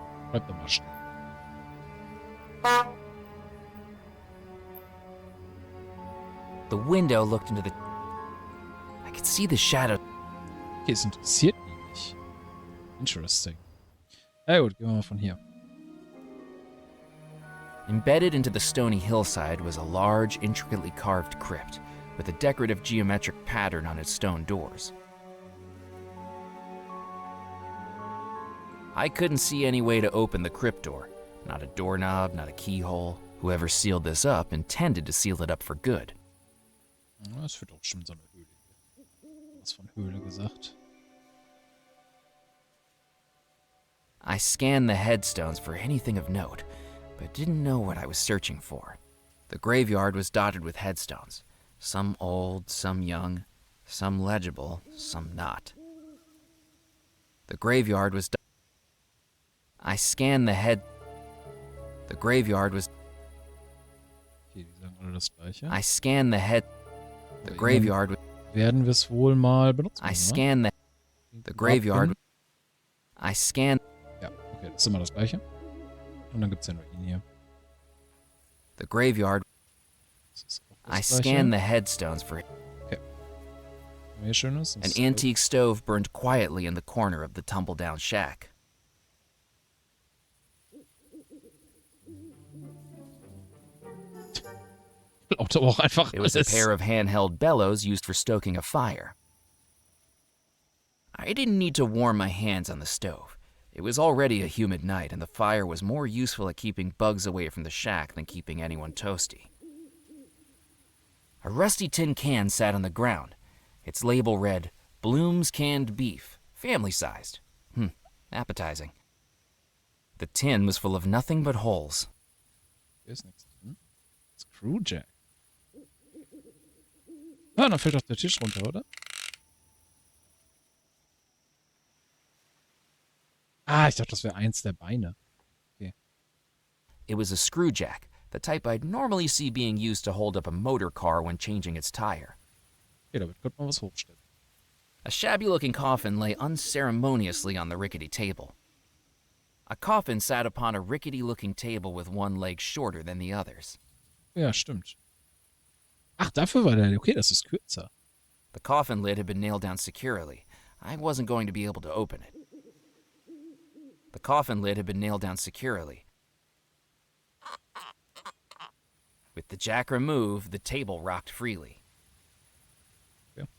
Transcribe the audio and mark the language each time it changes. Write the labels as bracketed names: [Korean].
[German] Bleibt doch mal stehen. [English] The window looked into the... I could see the shadow... [German] Okay, es interessiert ihn nicht. [English] Interesting. [German] Ja gut, gehen wir mal von hier. [English] Embedded into the stony hillside was a large, intricately carved crypt, with a decorative geometric pattern on its stone doors. I couldn't see any way to open the crypt door. Not a doorknob, not a keyhole. Whoever sealed this up intended to seal it up for good. [German] Das wird auch bestimmt so eine Höhle. Was von Höhle gesagt? [English] I scanned the headstones for anything of note, but didn't know what I was searching for. The graveyard was dotted with headstones, some old, some young, some legible, some not. The graveyard was... I scanned the head... The graveyard was... [German] Okay, die sagen alle das Gleiche. [English] I scanned the head... The graveyard... [German] Werden wir es wohl mal benutzen? [English] I scanned the graveyard... I scanned... [German] Ja, okay, das ist immer das Gleiche. Und dann gibt es ja nur ihn hier. [English] The graveyard... I scanned the headstones for... [German] Okay. Hier Schönes. [English] An antique stove burned quietly in the corner of the tumble-down shack. [German] Aber auch einfach [English] It was a pair of handheld bellows used for stoking a fire. I didn't need to warm my hands on the stove. It was already a humid night, and the fire was more useful at keeping bugs away from the shack than keeping anyone toasty. A rusty tin can sat on the ground. Its label read, Bloom's Canned Beef, family-sized. Appetizing. The tin was full of nothing but holes. [German] Hier ist nichts drin. Screwjack. Ah, dann fällt doch der Tisch runter, oder? Ah, ich dachte, das wäre eins der Beine. Okay. [English] It was a screwjack, the type I'd normally see being used to hold up a motor car when changing its tire. [German] Okay, damit könnte man was hochstellen. [English] A shabby-looking coffin lay unceremoniously on the rickety table. A coffin sat upon a rickety-looking table with one leg shorter than the others. [German] Ja, stimmt. Ach, dafür war der. Okay, das ist kürzer. [English] The coffin lid had been nailed down securely. I wasn't going to be able to open it. The coffin lid had been nailed down securely. With the jack removed, the table rocked freely. Yeah.